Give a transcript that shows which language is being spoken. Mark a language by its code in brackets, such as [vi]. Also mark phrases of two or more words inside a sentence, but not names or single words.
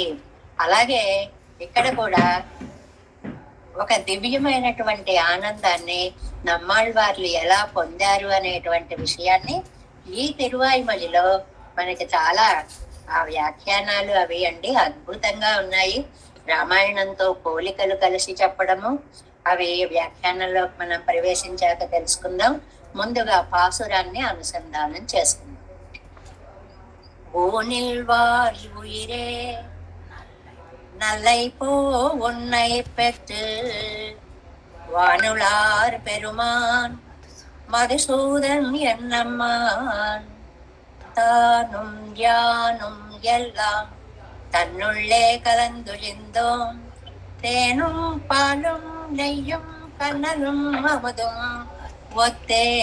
[te] అలాగే ఇక్కడ కూడా ఒక దివ్యమైనటువంటి ఆనందాన్ని నమ్మాళ్ళవార్లు ఎలా పొందారు అనేటువంటి విషయాన్ని ఈ తిరువాయిమలిలో మనకి చాలా ఆ వ్యాఖ్యానాలు అవి అండి అద్భుతంగా ఉన్నాయి. రామాయణంతో పోలికలు కలిసి చెప్పడము, అవి వ్యాఖ్యానంలో మనం ప్రవేశించాక తెలుసుకుందాం. ముందుగా పాసురాన్ని అనుసంధానం చేసుకుందాం. [ta] ஊனில்வாய் உயிரே நல்லைப்போ உன்னை பெற்று வானுளார் பெருமான் மதுசூதன் என்னம்மான் தானும் யானும் எல்லாம் தன்னுள்ளே கலந்துழிந்தோம் தேனும் பாலும் நெய்யும் கண்ணலும் அமுதும் ஒத்தே